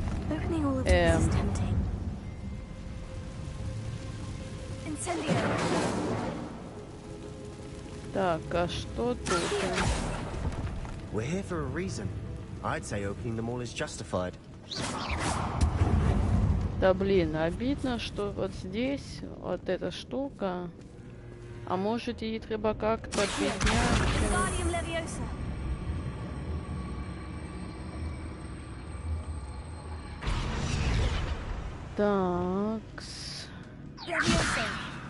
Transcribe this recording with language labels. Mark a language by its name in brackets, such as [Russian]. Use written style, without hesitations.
[English] Opening all of this is tempting. Incendio! [Russian] Так, а что тут? [English] We're here for a reason. I'd say opening them all is justified. [Russian] Да блин, обидно, что вот здесь вот эта штука. [Ukrainian] А [Russian] может [Ukrainian] її треба [Russian] как-то [Ukrainian] підняти? [English] Wingardium Leviosa! [Russian] Такс. [English] Leviosa!